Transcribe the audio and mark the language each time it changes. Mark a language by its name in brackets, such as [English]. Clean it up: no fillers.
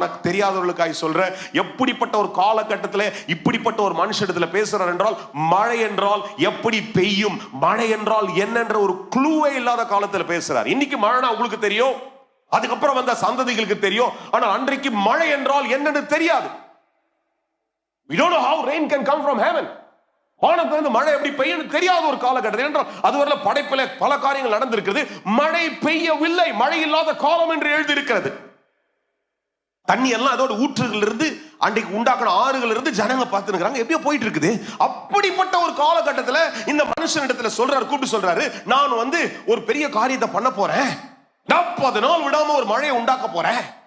[Tamil] எனக்கு தெரியாதவர்களுக்காக சொல்றேன். எப்படிப்பட்ட ஒரு காலகட்டத்தில் இப்படிப்பட்ட ஒரு மனுஷத்துல பேசுறார் என்றால், மழை என்றால் எப்படி பெய்யும், மழை என்றால் என்னென்ற ஒரு க்ளூவே இல்லாத காலத்துல பேசுறார். இன்னைக்கு மழைனா உங்களுக்கு தெரியும், அதுக்கப்புறம் வந்த சந்ததிகளுக்கு தெரியும். ஆனால் அன்றைக்கு மழை என்றால் என்னன்னு தெரியாது. [English] We don't know how rain can come from heaven. [Tamil] வானத்துல இருந்து மழை எப்படி பெய்யும் தெரியாத ஒரு காலகட்டத்தில் என்றால் அதுவரை படைப்பில பல காரியங்கள் நடந்திருக்கிறது. மழை பெய்யவில்லை, மழை இல்லாத காலம் என்று எழுதியிருக்கிறது. தண்ணி எல்லாம் அதோட ஊற்றுகள் இருந்து அன்றைக்கு உண்டாக்கின ஆறுகள் இருந்து ஜனங்க பார்த்துக்கிறாங்க, எப்படியோ போயிட்டு இருக்குது. அப்படிப்பட்ட ஒரு காலகட்டத்தில் இந்த மனுஷனிடத்துல சொல்றாரு, கூப்பிட்டு சொல்றாரு, நான் வந்து ஒரு பெரிய காரியத்தை பண்ண போறேன், 40 நாள் விடாம ஒரு மழையை உண்டாக்க போறேன்.